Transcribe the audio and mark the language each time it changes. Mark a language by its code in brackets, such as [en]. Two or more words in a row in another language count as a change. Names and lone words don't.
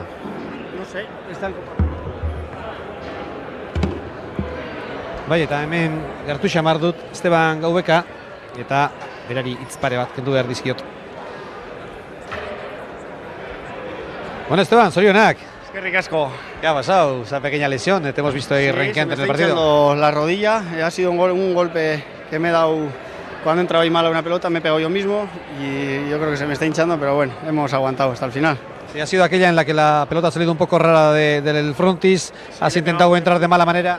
[es] No sé, [eu] ez da Bai, eta hemen gertu xamar dut Esteban Gaubeka eta berari hitz pare bat kendu behar dizkiot. Bueno, Esteban, zorionak. Eskerrik asko. [es] ¿Qué ha pasado? Esa pequeña lesión, te hemos visto ahí renqueante en el partido. Hinchando la rodilla, ha sido un golpe que me he dado cuando he entrado ahí mal a una pelota, me he pegado yo mismo y yo creo que se me está hinchando, pero bueno, hemos aguantado hasta el final. Sí, ha sido aquella en la que la pelota ha salido un poco rara del frontis, sí, has intentado entrar de mala manera.